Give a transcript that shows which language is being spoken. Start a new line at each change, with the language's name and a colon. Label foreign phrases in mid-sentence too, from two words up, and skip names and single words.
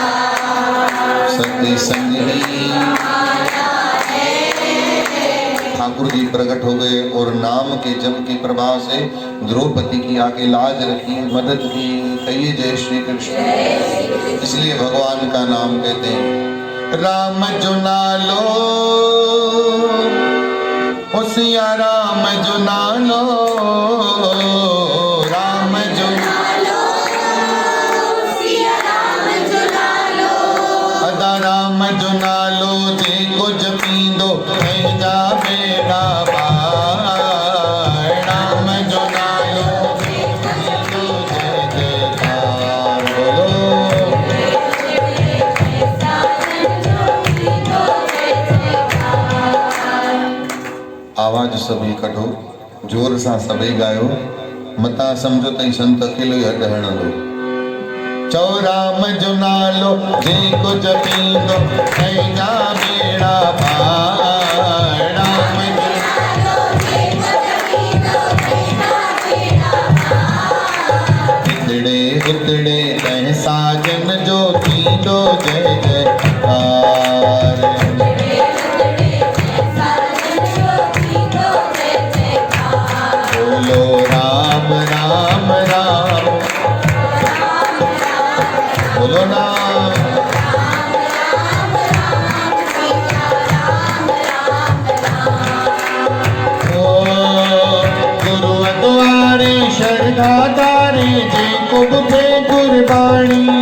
Hindi: सत्य संग ही। ठाकुर जी प्रकट हो गए और नाम के जप के प्रभाव से द्रौपदी की आके लाज रखी, मदद की, कहिए जय श्री कृष्ण। इसलिए भगवान का नाम कहते हैं
Sindhi: राम जो नालो, ओ सिया राम जो नालो, राम जो नालो सिया राम जो नालो, अदा राम जो नालो, जे को जपींदो कहीं जा बेड़ा पार। राम जो नालो जपींदो जय जयकार, बोलो आवाज सभी कढो, जोर सां सभई गायो, मता समझो तई संत अकेलो ही हॾ हणंदो। चौ राम जो नालो जेको जपींदो कहीं जा बेड़ा पार। राम जो हितड़े हितड़े तंहिं साजन जो थींदो जय जयकार। बोलो राम राम राम, बोलो ना, ओ गुरु द्वारे शरधा तारे, जे को बुझे गुरबाणी।